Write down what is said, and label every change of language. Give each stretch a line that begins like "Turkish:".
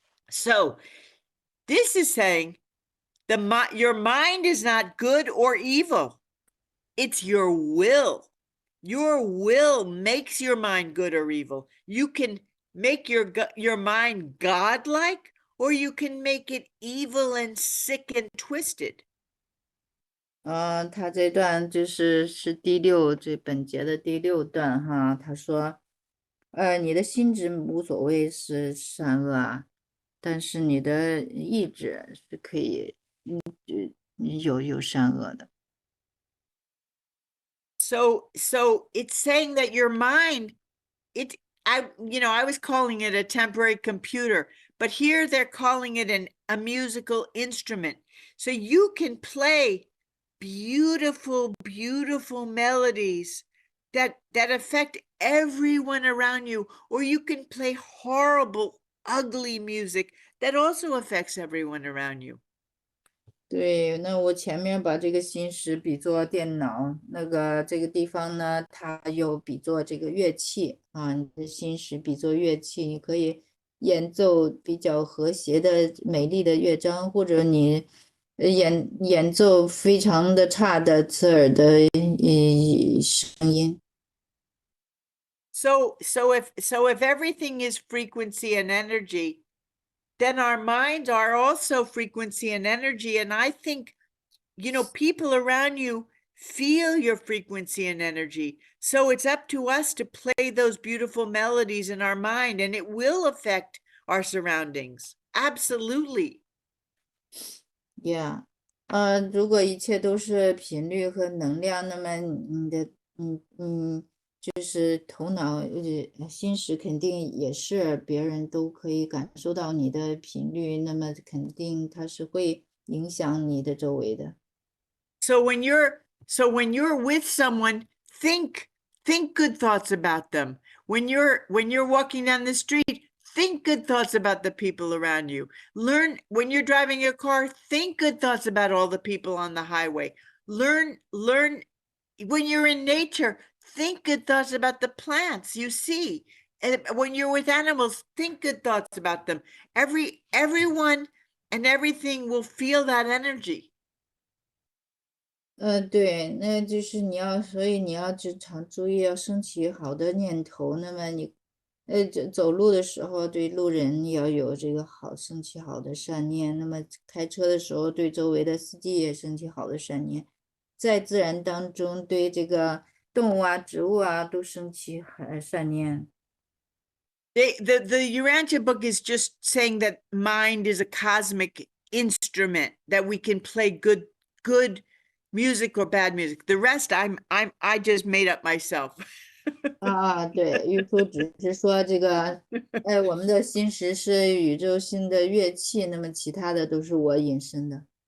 English: So this is saying your mind is not good or evil. It's your will. Your will makes your mind good or evil. You can make your mind godlike, or you can make it evil and sick and twisted.
Chinese: 他这段是这本节的第6段哈，他说，你的心智无所谓是善恶啊，但是你的意志是可以，有善恶的。
English: So it's saying that your mind, I was calling it a temporary computer, but here they're calling it a musical instrument. So you can play beautiful, beautiful melodies that affect everyone around you, or you can play horrible, ugly music that also affects everyone around you.
Chinese: 对，那我前面把这个心识比作电脑，这个地方呢，它又比作这个乐器啊，你的心识比作乐器，你可以演奏比较和谐的、美丽的乐章，或者你演奏非常的差的、刺耳的声音。
English: So if everything is frequency and energy, then our minds are also frequency and energy. And I think, people around you feel your frequency and energy. So it's up to us to play those beautiful melodies in our mind, and it will affect our surroundings. Absolutely. Yeah.
Chinese: 如果一切都是频率和能量，那么你的就是头脑心识肯定也是别人都可以感受到你的频率，那么肯定它是会影响你的周围的。
English: So when you're with someone, think good thoughts about them. When you're walking down the street, think good thoughts about the people around you. Learn when you're driving your car, think good thoughts about all the people on the highway. Learn when you're in nature, think good thoughts about the plants you see. And when you're with animals, think good thoughts about them. Everyone and everything will feel that energy.
Chinese: 对，那就是所以你要时常注意，要升起好的念头。那么你，走路的时候对路人要有这个升起好的善念。那么开车的时候对周围的司机也升起好的善念。在自然当中对这个动物啊、植物啊都升起善念。
English: The Urantia book is just saying that mind is a cosmic instrument that we can play good music or bad music. The rest I just made up myself.
Chinese: 对，玉书只是说这个，我们的心识是宇宙性的乐器，那么其他的都是我引申的。